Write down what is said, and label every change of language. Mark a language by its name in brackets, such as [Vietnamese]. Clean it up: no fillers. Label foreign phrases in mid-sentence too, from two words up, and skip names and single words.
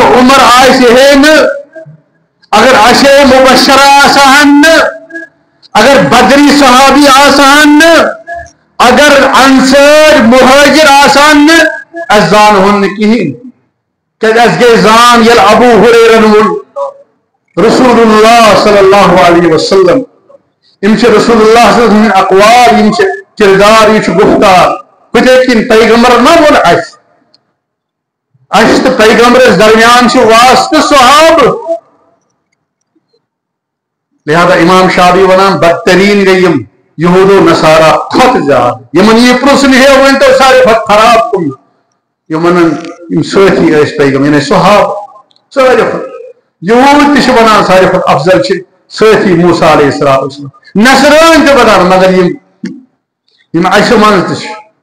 [Kashmiri] عمر آسہِ ہے نہٕ اگر عشرے مبشرہ آسہن نہٕ اگر بدری صحابی آسہن نہٕ اگر انصار مہاجر آسہن نہٕ أسۍ زانہون نہٕ کِہیٖنۍ کیٛازِ اَسہِ گٔے زان ییٚلہِ ابوٗ ہُریرن ووٚن رسول اللہ صلی اللہ علیہ وسلم یِم چھِ رسول اللہ صلی اللہ علیہ وسلم اقوال یِم چھِ کردار یہِ چھُ گفتار ہُتھے کِنۍ پیغمبر ما ووٚن اَسہِ تہٕ پیغمبرس درمیان چھُ واسطہٕ صحابہٕ لہذا امام شافعی ونان بدترین گئی یم یہود و نصارہ کھۄتہٕ زیادٕ یمن یہ پرژھنہٕ ہے ؤنۍتو ساروی کھۄتہٕ خراب کُم یم ونان یم سٲتھی ٲسۍ پیغمبر یعنی صحابہٕ ساروی کھۄتہٕ یہود تہِ چھِ ونان ساروی کھۄتہٕ افضل چھِ سٲتھی موسیٰ علیہ السلام نصرٲنۍ تہِ ونان مگر یم اَسہِ منٛز تہِ چھِ